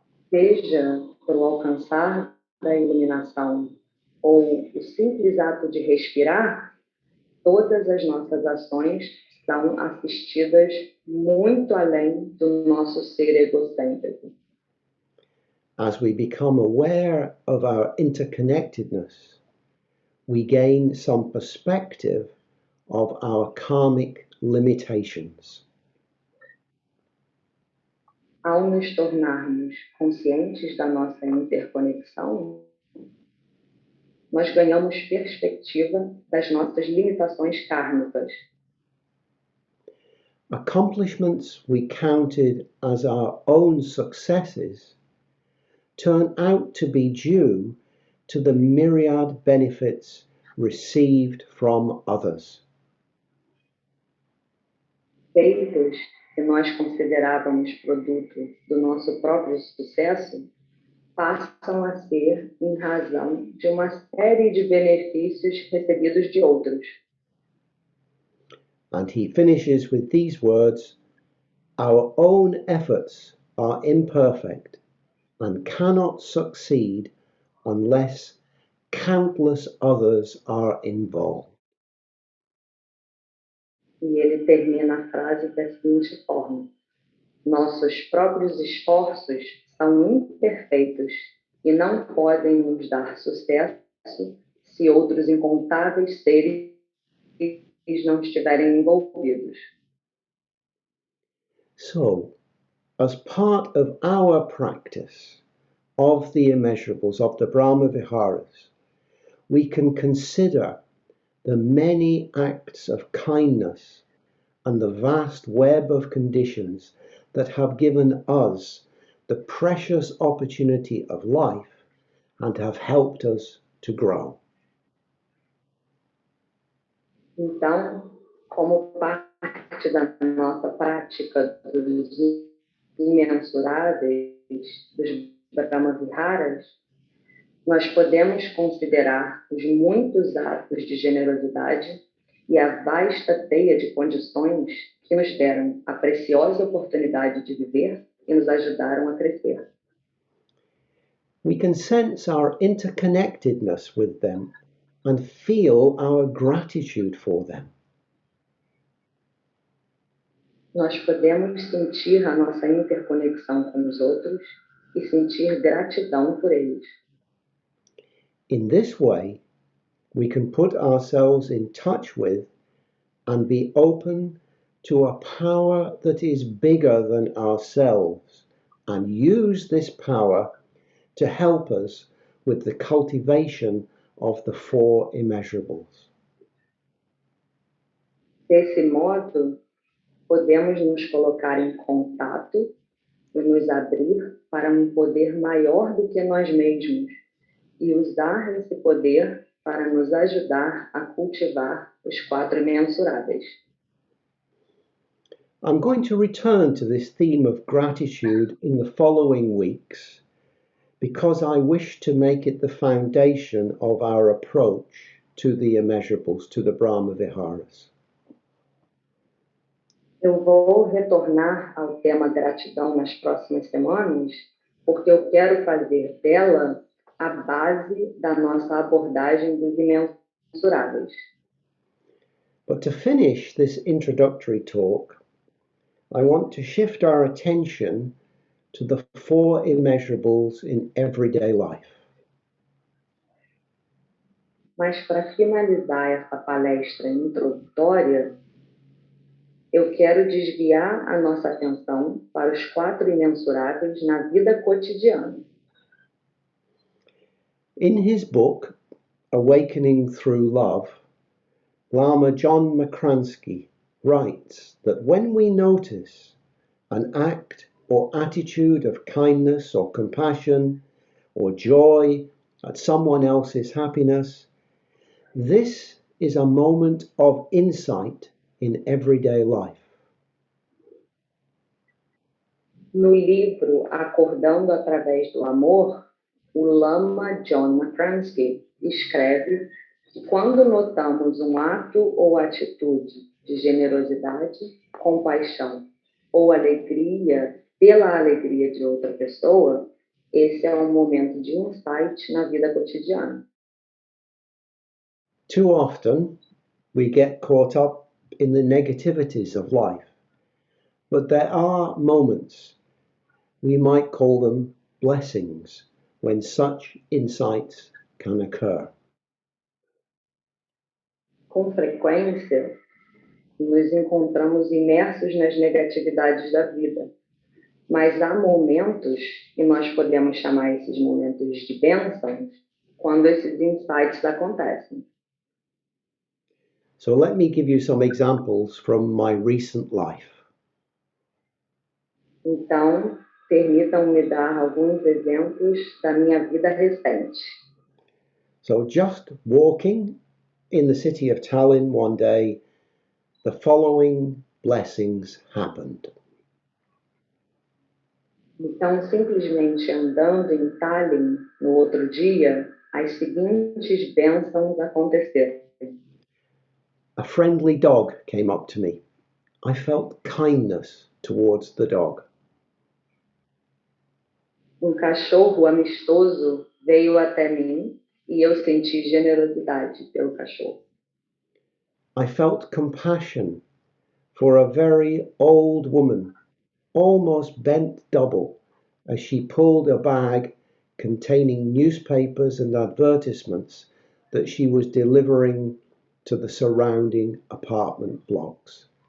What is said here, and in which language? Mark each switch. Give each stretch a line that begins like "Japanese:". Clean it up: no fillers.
Portuguese: Seja pelo alcançar da iluminação ou o simples ato de respirar, todas as nossas ações são assistidas muito além do nosso ser egocêntrico.
English: As we become aware of our interconnectedness, we gain some perspective of our karmic limitations.
Portuguese: Ao nos tornarmos conscientes da nossa interconexão, nós ganhamos perspectiva das nossas limitações kármicas.
English: Accomplishments we counted as our own successes turn out to be due to the myriad benefits received from others.
Portuguese: Feitos que nós considerávamos produto do nosso próprio sucesso, passam a ser em razão de uma série de benefícios recebidos de outros.
English: And he finishes with these words, "Our own efforts are imperfect and cannot succeed unless countless others are involved."
Portuguese: E ele termina a frase da seguinte forma: nossos próprios esforços são imperfeitos e não podem nos dar sucesso se outros incontáveis seres não estiverem envolvidos.
English: So, as part of our practice of the immeasurables, of the Brahma Viharas, we can consider the many acts of kindness and the vast web of conditions that have given us the precious opportunity of life and have helped us to grow.
Portuguese: Então, como parte da nossa prática dos imensuráveis, dos Brahma Viharas, nós podemos considerar os muitos atos de generosidade e a vasta teia de condições que nos deram a preciosa oportunidade de viver e nos ajudaram a crescer.
English: We can sense our interconnectedness with them and feel our gratitude for them.
Portuguese: Nós podemos sentir a nossa interconexão com os outros e sentir gratidão por eles.
English: In this way, we can put ourselves in touch with and be open to a power that is bigger than ourselves and use this power to help us with the cultivation of the four immeasurables.
Portuguese: Desse modo, podemos nos colocar em contato e nos abrir para um poder maior do que nós mesmos e usar esse poder para nos ajudar a cultivar os quatro imensuráveis.
English: I'm going to return to this theme of gratitude in the following weeks because I wish to make it the foundation of our approach to the immeasurables, to the Brahma Viharas.
Portuguese: Eu vou retornar ao tema gratidão nas próximas semanas, porque eu quero fazer dela a base da nossa abordagem dos imensuráveis.
English: But to finish this introductory talk, I want to shift our attention to the four immeasurables in everyday life.
Portuguese: Mas para finalizar essa palestra introdutória, eu quero desviar a nossa atenção para os quatro imensuráveis na vida cotidiana.
English: In his book, Awakening Through Love, Lama John McCransky writes that when we notice an act or attitude of kindness or compassion or joy at someone else's happiness, this is a moment of insight in everyday life.
Portuguese: No livro Acordando através do Amor, o Lama John McCransky escreve que quando notamos um ato ou atitude de generosidade, compaixão ou alegria pela alegria de outra pessoa, esse é um momento de insight na vida cotidiana.
English: Too often, we get caught up in the negativities of life, but there are moments, we might call them blessings, when such insights can occur.
Portuguese: Com frequência, nos encontramos imersos nas negatividades da vida, Mas há momentos, e nós podemos chamar esses momentos de bênçãos, quando esses insights acontecem.
English: So let me give you some examples from my recent life.
Portuguese: Então, permitam-me dar alguns exemplos da minha vida recente.
English: So just walking in the city of Tallinn one day, the following blessings happened.
Portuguese: Então, simplesmente andando em Tallinn no outro dia, as seguintes bênçãos aconteceram.
English: A friendly dog came up to me. I felt kindness towards the dog.
Portuguese: Cachorro amistoso veio até mim e eu senti generosidade pelo cachorro.
English: I felt compassion for a very old woman, almost bent double, as she pulled a bag containing newspapers and advertisements that she was delivering to the surrounding apartment blocks.